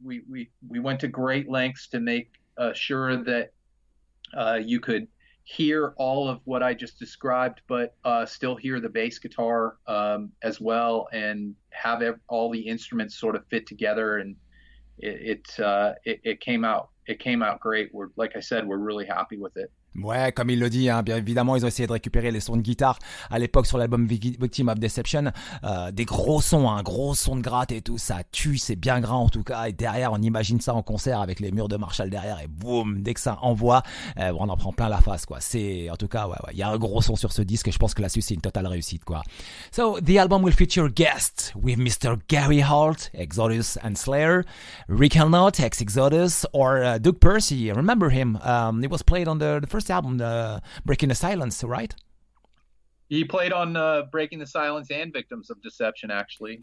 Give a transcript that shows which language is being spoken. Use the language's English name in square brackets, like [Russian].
[English] We went to great lengths to make sure that you could hear all of what I just described, but still hear the bass guitar as well, and have all the instruments sort of fit together. And it came out great. Like I said, we're really happy with it. [French] Ouais, comme il le dit, bien évidemment, ils ont essayé de récupérer les sons de guitare à l'époque sur l'album Victim of Deception, des gros sons, un gros son de gratte et tout, ça tue, c'est bien gras en tout cas, et derrière, on imagine ça en concert avec les murs de Marshall derrière, et boum, dès que ça envoie, on en prend plein la face, quoi. C'est, en tout cas, ouais, il y a un gros son sur ce disque, et je pense que là-dessus, c'est une totale réussite, quoi. [English] So, the album will feature guests with Mr. Gary Holt, Exodus and Slayer, Rick Hellnut, ex-Exodus, or Doug Percy, remember him, he was played on the first album, Breaking the Silence, right? He played on Breaking the Silence and Victims of Deception, actually.